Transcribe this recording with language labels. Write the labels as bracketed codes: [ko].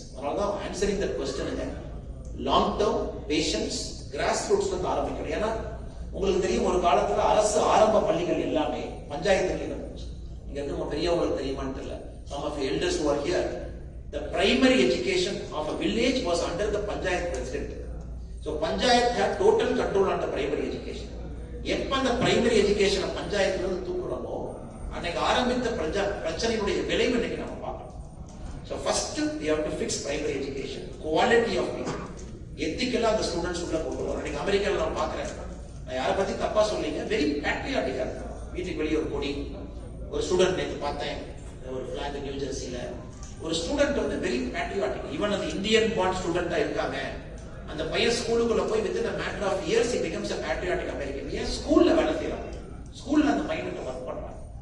[ta] அதனாலதான் [en] answering that question [ta] long term patience cross ரூட்ஸ்ல இருந்து ஆரம்பிக்கணும். ஏன்னா உங்களுக்கு தெரியும் ஒரு காலத்துல அரசு ஆரம்ப பள்ளிகள் எல்லாமே பஞ்சாயத்து இருந்துச்சு. இங்க இருந்து பெரியவங்களுக்கு தெரியுமான்னு தெரியல. [en] Some of your elders who are here, the primary education of a village was under the panchayat president. So panchayat had total control on the primary education. [ta] எப்ப அந்த பிரைமரி எஜுகேஷன் பஞ்சாயத்துல இருந்து தூக்குறோமோ அன்னைக்கு ஆரம்பித்த பிரச்சனையுடைய விளைவு இன்னைக்கு நம்ம பார்க்கணும். [en] So first we have to fix primary education, quality of people. [ta] எத்திக்கலா அந்த ஸ்டூடெண்ட்ஸ் உள்ள கொண்டு வரோம். இன்னைக்கு அமெரிக்காவில் நான் பார்க்கிறேன், நான் யாரை பத்தி தப்பா சொல்லிங்க, வெரி பேட்ரியாட்டிக்கா இருக்காங்க. வீட்டுக்கு வெளியே ஒரு கொடி, ஒரு ஸ்டூடெண்ட் நேற்று பார்த்தேன் ஒரு பிளாக் நியூ ஜெர்சியில ஒரு ஸ்டூடெண்ட் வந்து வெரி பேட்ரியாட்டிக். ஈவன் அந்த இந்தியன் பார்ன் ஸ்டூடெண்டா இருக்காங்க. அந்த பையன் ஸ்கூலுக்குள்ள போய் within [en] a matter of years he becomes a patriotic American. [ta] ஏன் ஸ்கூல்ல வேலை செய்யறாங்க, ஸ்கூல்ல அந்த மைண்ட் ஒர்க் பண்றாங்க.